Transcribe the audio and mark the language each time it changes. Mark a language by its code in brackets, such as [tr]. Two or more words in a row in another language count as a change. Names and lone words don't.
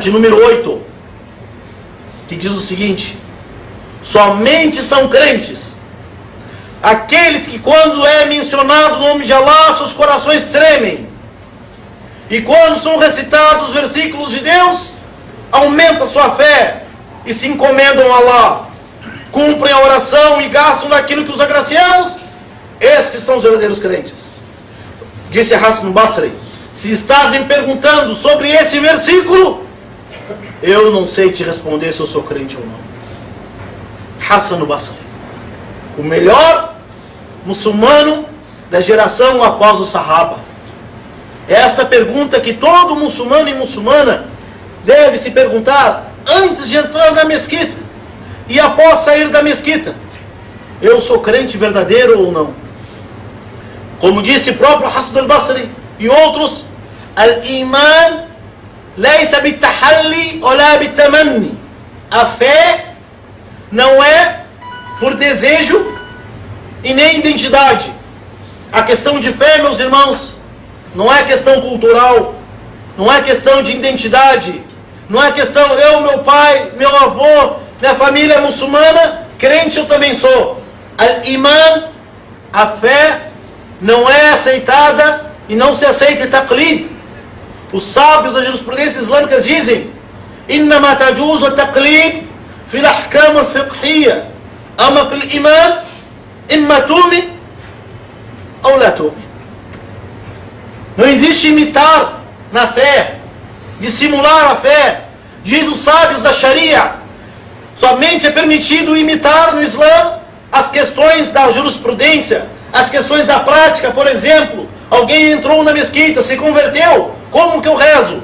[pt] de número 8, que diz o seguinte: somente são crentes aqueles que, quando é mencionado o nome de Allah, seus corações tremem, e quando são recitados os versículos de Deus, aumenta sua fé e se encomendam a Allah, cumprem a oração e gastam daquilo que os agraciamos. Esses são os verdadeiros crentes. Disse Hassan al-Basri: se estás me perguntando sobre esse versículo, eu não sei te responder se eu sou crente ou não. Hassan al-Basri, o melhor muçulmano da geração após o Sahaba. Essa pergunta que todo muçulmano e muçulmana deve se perguntar antes de entrar na mesquita e após sair da mesquita: eu sou crente verdadeiro ou não? Como disse o próprio Hassan al-Basri e outros: [ar] الإيمان ليس بالتحلي ولا بالتمني. [pt] A fé não é por desejo e nem identidade. A questão de fé, meus irmãos, não é questão cultural, não é questão de identidade, não é questão eu, meu pai, meu avô, minha família é muçulmana, crente eu também sou. Al-iman, a fé, não é aceitada e não se aceita taqlid. Os sábios da jurisprudência islâmica dizem: [ar] إنما يجوز التقليد في الأحكام الفقهية أما في الإيمان إما تؤمن ou لا تؤمن. [pt] Não existe imitar na fé, dissimular a fé. Diz os sábios da Sharia, somente é permitido imitar no Islã as questões da jurisprudência, as questões da prática. Por exemplo, alguém entrou na mesquita, se converteu, como que eu rezo?